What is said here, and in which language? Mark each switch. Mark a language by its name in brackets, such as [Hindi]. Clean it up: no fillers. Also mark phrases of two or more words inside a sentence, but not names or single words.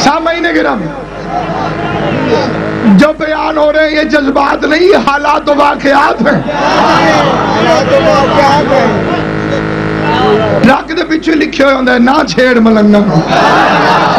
[Urdu] سامعین گرامی جو بیان ہو رہے ہیں یہ جذبات نہیں، حالات و واقعات ہیں. [Punjabi] ٹرک دے پچھے لکھے ہوئے ہوندا ہے نا چھیڑ ملنگا